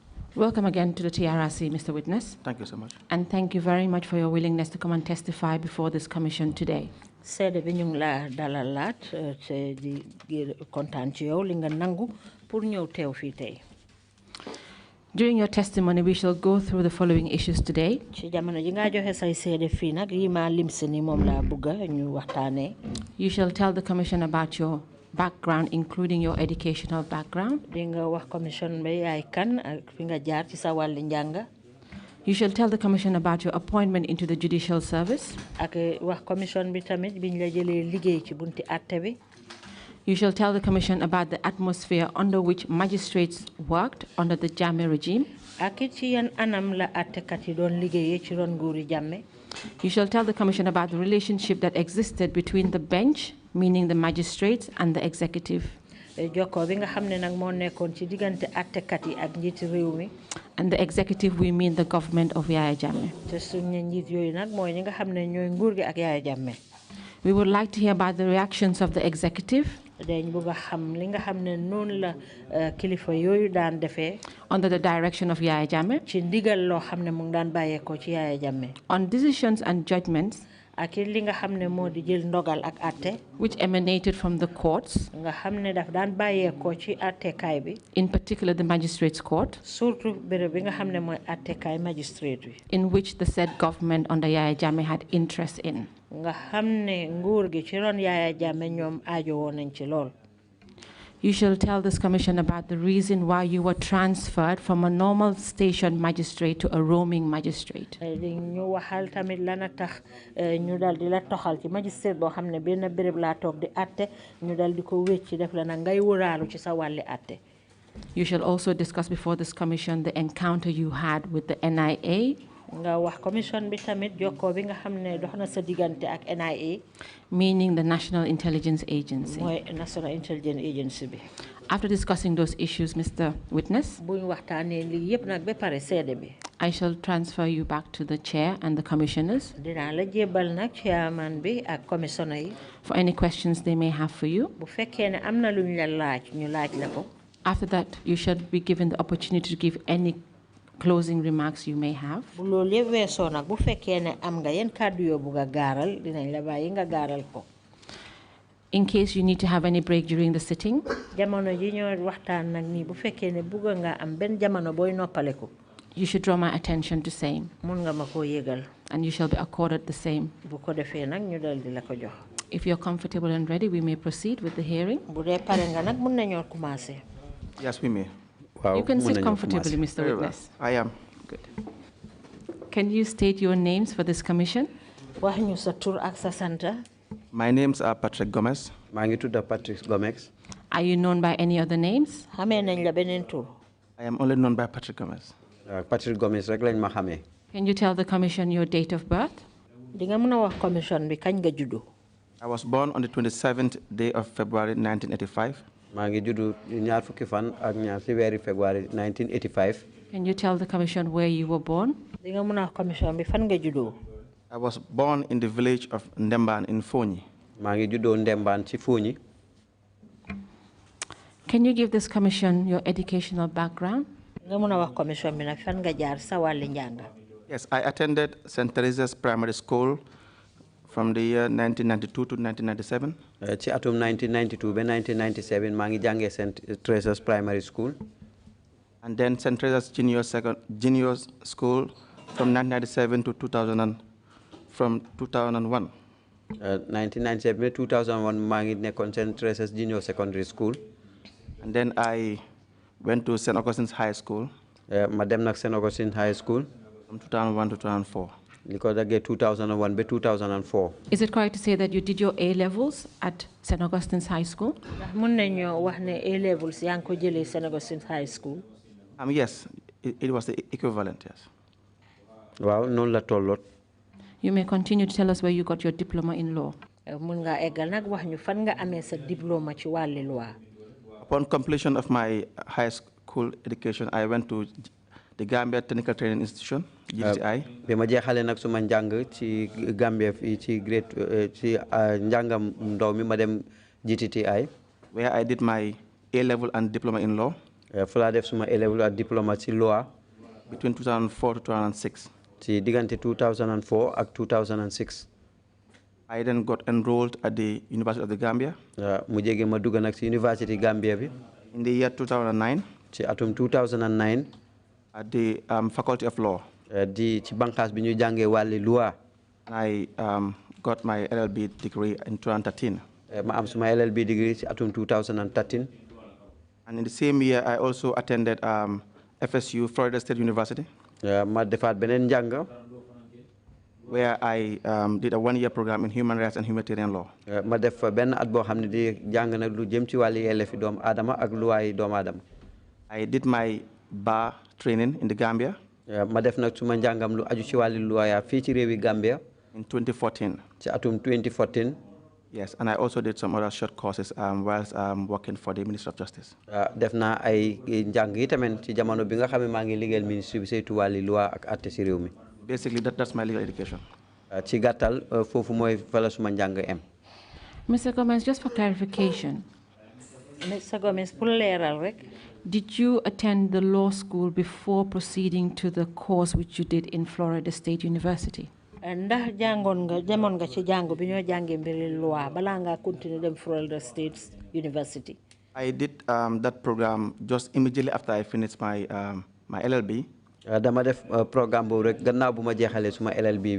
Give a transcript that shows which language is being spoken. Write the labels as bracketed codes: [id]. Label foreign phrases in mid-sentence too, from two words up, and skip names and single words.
[en] Welcome again to the TRRC, Mr. Witness. Thank you so much. And thank you very much for your willingness to come and testify before this commission today. [wo] Seede bi ñu ngi la dalalaat te di kontaan ci yow li nga nangu pour ñëw teew fii tey. [en] During your testimony, we shall go through the following issues today. [wo] Ci jamono ji nga joxe say seede fii nag yi ma lim si ni moom laa bëgg ñu waxtaanee. [en] You shall tell the commission about your background, including your educational background. [wo] Di nga wax commission bi yaay kan ak fi nga jaar ci sa wàllu njàng. [en] You shall tell the commission about your appointment into the judicial service. [wo] Ak wax commission bi tamit biñ la jëlee liggéey ci bunti àtte bi. [en] You shall tell the commission about the atmosphere under which magistrates worked under the Jammeh regime. [wo] Ak ci yan anam la àttekat yi doon liggéeyee ci ron nguuri Jammeh. [en] You shall tell the commission about the relationship that existed between the bench, meaning the magistrates, and the executive. [wo] Jokkoo bi nga xam ne nag moo nekkoon ci diggante àttekat yi ak njiiti réew mi. [en] And the executive, we mean the government of Yaya Jammeh. [wo] Te suñu njiit yooyu nag mooy ñi nga xam ne ñooy nguur gi ak Yaya Jammeh. [en] We would like to hear about the reactions of the executive [wo] dañ bëgg a xam li nga xam ne noonu la kilifa yooyu daan defee. [en] under the direction of Yaya Jammeh. [wo] ci ndigal loo xam ne mu ngi daan bàyyeekoo ci Yaya Jammeh. [en] On decisions and judgments [wo] ak li nga xam ne moo di jël ndogal ak àtte. [en] which emanated from the courts. [wo] nga xam ne daf daan bàyyeekoo ci àttekaay bi. [en] In particular, the magistrates' court. [wo] surtout béréb bi nga xam ne mooy àttekaay magistrate bi. [en] In which the said government under Yaya Jammeh had interest in. [wo] nga xam ne nguur gi ci ron Yaya Jammeh ñoom aajo woon nañ ci lool. [en] You shall tell this commission about the reason why you were transferred from a normal station magistrate to a roaming magistrate. [wo] ñu waxal tamit lana tax ñu dal di la toxal ci magistrate boo xam ne benn béréb laa toog di àtte ñu dal di ko wécci def la na ngay wëraalu ci sa wàlli àtte. [en] You shall also discuss before this commission the encounter you had with the NIA. [wo] nga wax commission bi tamit jokkoo bi nga xam ne dox na sa diggante ak NIA. [en] Meaning the National Intelligence Agency. [wo] mooy National Intelligence Agency bi. [en] After discussing those issues, Mr. Witness, [wo] buñ waxtaanee lii yëpp nag ba pare seede bi. [en] I shall transfer you back to the chair and the commissioners [wo] dinaa la jébal nag chairman bi ak commissioner yi. [en] for any questions they may have for you. [wo] bu fekkee ne am na luñ la laaj ñu laaj la ko. [en] After that, you shall be given the opportunity to give any closing remarks you may have. [wo] bu loolu yëpp weesoo nag bu fekkee ne am nga yenn kàddu yoo bugg a gaaral dinañ la bàyyi nga gaaral ko. [en] In case you need to have any break during the sitting, [wo] jamono ji ñoo waxtaan nag nii bu fekkee ne bugg nga am benn jamono booy noppaleku. [en] you should draw my attention to same. [wo] mun nga ma koo yëgal. [en] And you shall be accorded the same. [wo] bu ko defee nag ñu dal di la ko jox. [en] If you're comfortable and ready, we may proceed with the hearing. [wo] bu dee pare nga nag mun nañoo commencé. [en] Yes, we may. You can sit comfortably, Mr. Witness. I am. Good. Can you state your names for this commission? [wo] wax ñu sa tur ak sa santa. [en] My names are Patrick Gomez. [wo] maa ngi tudd Patrick Gomez. [en] Are you known by any other names? [wo] xamee nañ la beneen tur. [en] I am only known by Patrick Gomez. [wo] Patrick Gomez rek lañ ma xamee. [en] Can you tell the commission your date of birth? [wo] di nga mën a wax commission bi kañ nga juddu. [en] I was born on the 27th day of February 1985. [wo] maa ngi juddu ñaar fukki fan ak ñaar ci weeri February 1985. [en] Can you tell the commission where you were born? [wo] di nga mën a wax commission bi fan nga juddoo. [en] I was born in the village of Ndemban in Fonyi. [wo] maa ngi juddoo Ndemban ci Fonyi. [en] Can you give this commission your educational background? [wo] nga mën a wax commission bi nag fan nga jaar sa wàlli njàng. [en] Yes, I attended St. Teresa's Primary School from the year 1992 to 1997. [wo] ci atum 1992 ba 1997 maa ngi jàngee St. Teresa's Primary School. [en] And then St. Teresa's Junior School from 1997 to 2001. [wo] 1997 ba 2001 maa ngi nekkoon St. Teresa's Junior Secondary School. [en] And then I went to St. Augustine's High School. [wo] ma dem nag St. Augustine High School. From 2001 to 2004. li ko daggee 2001 ba 2004. [en] Is it correct to say that you did your A levels at St. Augustine's High School? [wo] ndax mun nañoo wax ne A levels yaa ngi ko jëlee St. Augustine's High School. [en] Yes, it was the equivalent, yes. [wo] waaw noonu la tolloot. [en] You may continue to tell us where you got your diploma in law. [wo] mun nga eggal nag wax ñu fan nga amee sa diplôme ci wàlli loi. [en] Upon completion of my high school education, I went to the Gambia Technical Training Institution, GTI. [wo] bi ma jeexalee nag suma njàng ci Gambia fii ci grade ci njàngam ndaw mi ma dem GTI. [en] where I did my A-level and diploma in law. [wo] fu laa def suma A-level ak diploma ci loi. [en] between 2004 to 2006. [wo] ci diggante 2004 ak 2006. [en] I then got enrolled at the University of the Gambia. [wo] mu jege ma dugg nag ci University Gambia bi. [en] In the year 2009. [wo] ci atum 2009. [en] At the Faculty of Law. [wo] di ci banqaas bi ñu jàngee wàlli loi. [en] I got my LLB degree in 2013. [wo] ma am suma LLB degree ci atum 2013. [en] And in the same year, I also attended FSU, Florida State University. [wo] ma defaat beneen njàng. [en] Where I did a one-year program in human rights and humanitarian law. [wo] ma def benn at boo xam ne di jàng nag lu jëm ci wàlli yelleefi doomu aadama ak luwaay doomu aadama. [en] I did my bar training in the Gambia. [wo] ma def nag suma njàngam lu aju ci wàlli luwaaya fii ci réewi Gambia. [en] In 2014. [wo] ci atum 2014. [en] Yes, and I also did some other short courses whilst working for the Ministry of Justice. [wo] def naa ay njàng yi tamit ci jamono bi nga xam ne maa ngi liggéeyal ministre bi saytu wàlli loi ak atte ci réew mi. [en] Basically, that's my legal education. [wo] ci gàttal foofu mooy fala suma njàng em. [en] Mr. Gomez, just for clarification. Mr. Gomez, [wo] pour leeral rek. [en] Did you attend the law school before proceeding to the course which you did in Florida State University? [wo] Ndax jàngoon nga demoon nga ci jàngu bi ñoo jàngee mbiri loi balaa nga continue dem Florida State University? [en] I did that program just immediately after I finished my my LLB. [wo] dama def programme boobu rek gannaaw bu ma jeexalee suma LLB bi.